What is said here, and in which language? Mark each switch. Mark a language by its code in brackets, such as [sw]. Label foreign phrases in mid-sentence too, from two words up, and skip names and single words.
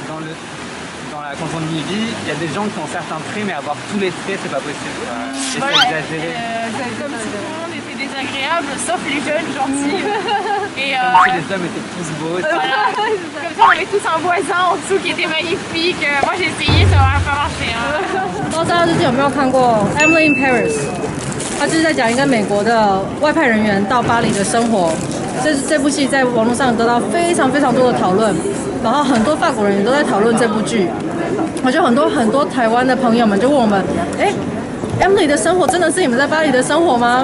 [fr] Quand on y vit, il y a des gens qui ont certains traits, mais avoir tous les traits, c'est pas possible. Et voilà, c'est exagéré. Comme si tout le monde était désagréable, sauf les jeunes gentils. Et comme si les hommes étaient tous beaux. Voilà. Comme ça, on avait tous un voisin en dessous qui était magnifique. Moi, j'ai essayé, ça n'aurait pas marché. [zh] 不知道大家最近有没有看过《Emily in Paris》？它就是在讲一个美国的外派人员到巴黎的生活。这部戏在网络上得到非常多的讨论，然后很多法国人也都在讨论这部剧。我觉得很多台湾的朋友们就问我们：哎 ，Emily 的生活真的是你们在巴黎的生活吗？